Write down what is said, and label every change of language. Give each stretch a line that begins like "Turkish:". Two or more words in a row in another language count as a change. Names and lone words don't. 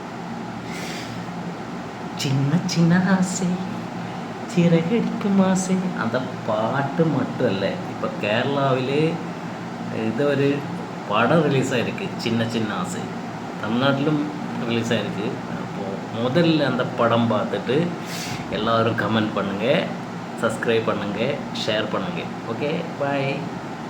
Malayalam: ചിന്ന ചിന്ന ആസേ ചിറകടിക്കും ആസേ, അത് പാട്ട് മട്ടുമല്ലേ. ഇപ്പം കേരളാവിൽ ഇതൊരു പടം റിലീസായിരിക്കും, ചിന്ന ചിന്ന ആസേ. തമിഴ്നാട്ടിലും റിലീസായിരിക്കും.
Tamil: അപ്പോൾ முதல்ல அந்த படம் பார்த்துட்டு எல்லோரும் கமெண்ட் பண்ணுங்கள், சப்ஸ்கிரைப் பண்ணுங்கள், ஷேர் பண்ணுங்கள்.
English: Okay, bye.